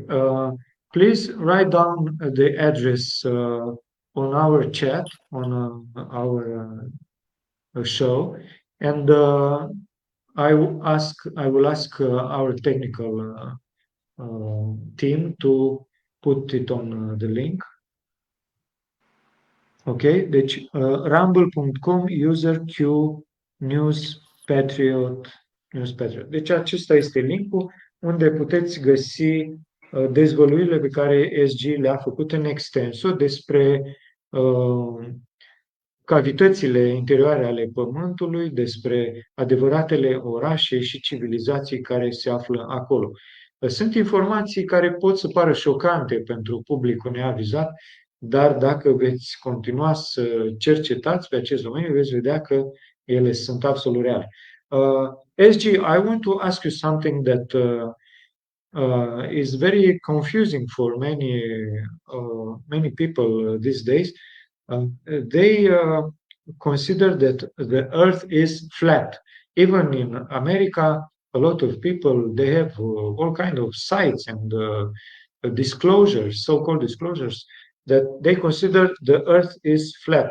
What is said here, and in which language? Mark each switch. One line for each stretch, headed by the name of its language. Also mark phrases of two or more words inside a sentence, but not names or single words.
English: Please write down the address on our chat, on our show, and I will ask our technical team to put it on the link.
Romanian: Ok, deci rumble.com user Q News Patriot. Deci acesta este linkul unde puteți găsi dezvăluirile pe care SG le-a făcut în extenso despre cavitățile interioare ale Pământului, despre adevăratele orașe și civilizații care se află acolo. Sunt informații care pot să pară șocante pentru publicul neavizat, dar dacă veți continua să cercetați pe acest domeniu, veți vedea că ele sunt absolut reale.
English: SG, I want to ask you something that is very confusing for many people these days. They consider that the Earth is flat. Even in America, a lot of people, they have all kinds of sites and disclosures, so-called disclosures, that they consider the Earth is flat.